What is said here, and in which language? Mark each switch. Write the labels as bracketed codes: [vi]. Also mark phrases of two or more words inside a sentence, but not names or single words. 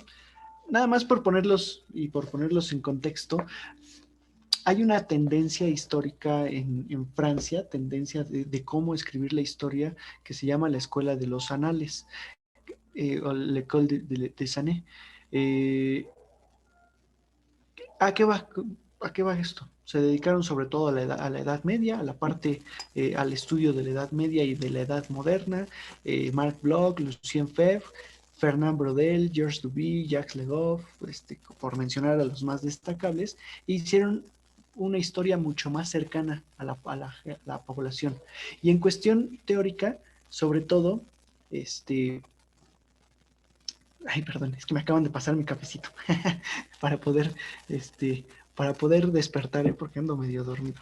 [es] Nada más por ponerlos en contexto, hay una tendencia histórica en Francia, tendencia de cómo escribir la historia, que se llama la Escuela de los Anales, o [fr] l'École des Années. [es] ¿A qué va? ¿A qué va esto? Se dedicaron sobre todo a la Edad Media, a la parte, al estudio de la Edad Media y de la Edad Moderna. Marc Bloch, Lucien Febvre, Fernand Braudel, Georges Duby, Jacques Le Goff, por mencionar a los más destacables, hicieron una historia mucho más cercana a la población. Y en cuestión teórica, sobre todo, ay, perdón, es que me acaban de pasar mi cafecito para poder, para poder despertar, porque ando medio dormido.